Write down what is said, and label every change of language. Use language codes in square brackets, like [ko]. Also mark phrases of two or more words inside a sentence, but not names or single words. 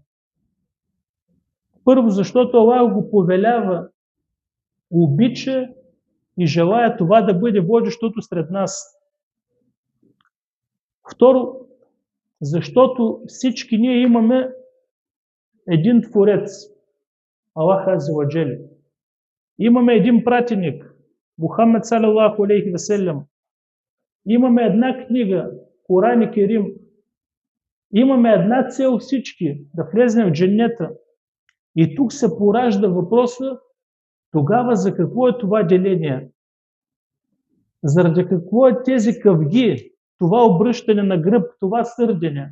[bg] Първо, защото Аллах го повелява, обича и желая това да бъде водещото сред нас. Второ, защото всички ние имаме един Творец, Аллах [ar] عز وجل. [bg] Имаме един пратеник, Мухаммед [ar] صلى الله عليه وسلم. [bg] Имаме една книга, Коран Керим. Имаме една цел всички, да влезем в дженнета. И тук се поражда въпроса, тогава за какво е това деление? Заради какво е тези къвги, това обръщане на гръб, това сърдене?